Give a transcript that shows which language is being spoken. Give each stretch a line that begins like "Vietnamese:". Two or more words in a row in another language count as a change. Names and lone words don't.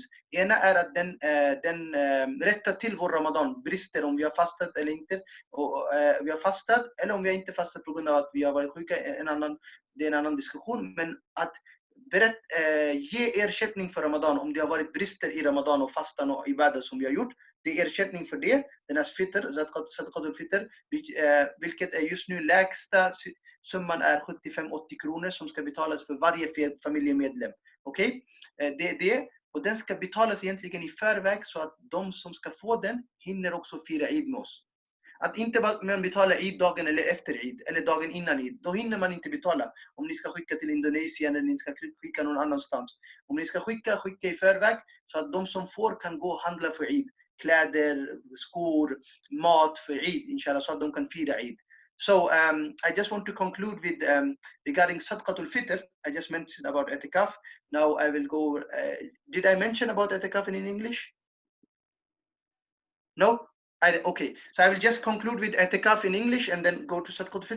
Swedish: Ena är att den rättar till vår Ramadan, brister om vi har fastat eller inte. Och vi har fastat eller om vi har inte fastat på grund av att vi har varit sjuka, det är en annan diskussion. Men att ge ersättning för Ramadan om det har varit brister i Ramadan och fastan och ibadah som vi har gjort. Det är ersättning för det, den här fitr,
Arabic: صدقة الفطر,
Swedish: vilket är just nu lägsta summan är 75-80 kronor som ska betalas för varje familjemedlem. Okej? Det är det. Och den ska betalas egentligen i förväg så att de som ska få den hinner också fira Eid med oss. Att inte man betalar Eid-dagen eller efter Eid, eller dagen innan Eid. Då hinner man inte betala. Om ni ska skicka till Indonesien eller ni ska skicka någon annanstans. Om ni ska skicka i förväg så att de som får kan gå och handla för Eid. Kläder, skor, mat för Eid, inshallah, så att de kan fira Eid.
English: So I just want to conclude with regarding
Arabic: صدقة الفطر.
English: I just mentioned about etikaf. Now I will go. Did I mention about etikaf in English? No? Okay. So I will just conclude with etikaf in English and then go to
Arabic: صدقة الفطر.